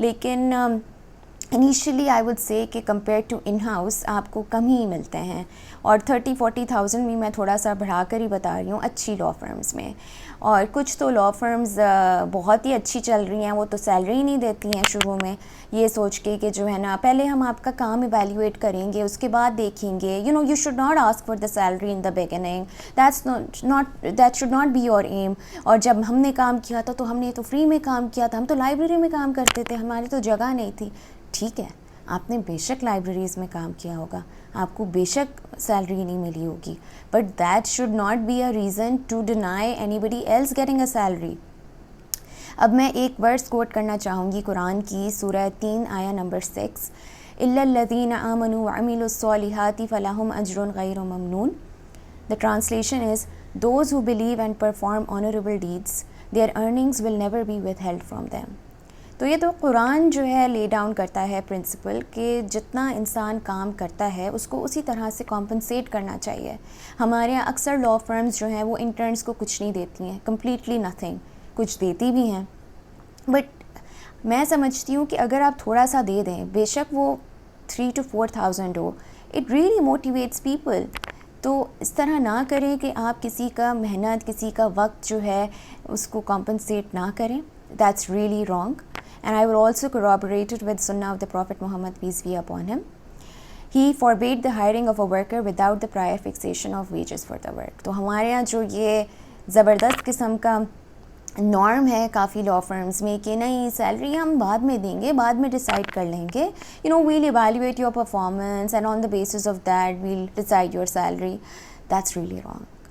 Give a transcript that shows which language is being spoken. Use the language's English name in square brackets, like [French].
[Urdu] لیکن [English] initially I would say [Urdu] کہ compare to in house آپ کو کم ہی ملتے ہیں. اور 30-40,000 بھی میں تھوڑا سا بڑھا کر ہی بتا رہی ہوں اچھی لا فرمز میں. اور کچھ تو لا فرمز بہت ہی اچھی چل رہی ہیں، وہ تو سیلری ہی نہیں دیتی ہیں شروع میں، یہ سوچ کے کہ جو ہے نا پہلے ہم آپ کا کام ایویلیویٹ کریں گے، اس کے بعد دیکھیں گے. [English] You should not ask for the salary in the beginning, that should not be your aim. [Urdu] اور جب ہم نے کام کیا تھا تو ہم نے تو فری میں کام کیا تھا، ہم تو لائبریری میں کام کرتے تھے، ہماری تو جگہ نہیں تھی. ٹھیک ہے، آپ نے بے شک لائبریریز میں کام کیا ہوگا، آپ کو بے شک سیلری نہیں ملی ہوگی، [English] But that should not be a reason to deny anybody else getting a salary. [Urdu] اب میں ایک ورس کوٹ کرنا چاہوں گی قرآن کی سورہ 3 آیہ نمبر 6، [Arabic] الا الذین آمنوا وعملوا الصالحات فلہم اجر غیر ممنون. [English] The translation is, those who believe and perform honorable deeds, their earnings will never be withheld from them. [Urdu] تو یہ تو قرآن جو ہے لے ڈاؤن کرتا ہے پرنسپل کہ جتنا انسان کام کرتا ہے اس کو اسی طرح سے کمپنسیٹ کرنا چاہیے. ہمارے یہاں اکثر لا فرمز جو ہیں وہ انٹرنس کو کچھ نہیں دیتی ہیں، [English] Completely nothing. [Urdu] کچھ دیتی بھی ہیں، بٹ میں سمجھتی ہوں کہ اگر آپ تھوڑا سا دے دیں، بے شک وہ 3 to 4,000 ہو، [English] It really motivates people. [Urdu] تو اس طرح نہ کریں کہ آپ کسی کا محنت، کسی کا وقت جو ہے اس کو کمپنسیٹ نہ کریں. [English] That's really wrong. And I will also corroborate it with Sunnah of the Prophet Muhammad, peace be upon him. He forbade the hiring of a worker without the prior fixation of wages for the work. [Urdu] تو ہمارے یہاں جو یہ زبردست قسم کا norm ہے کافی لا firms میں کہ نہیں سیلری ہم بعد میں دیں گے، بعد میں ڈیسائیڈ کر لیں گے، [English] we'll evaluate your performance and on the basis of that we'll decide your salary. That's really wrong.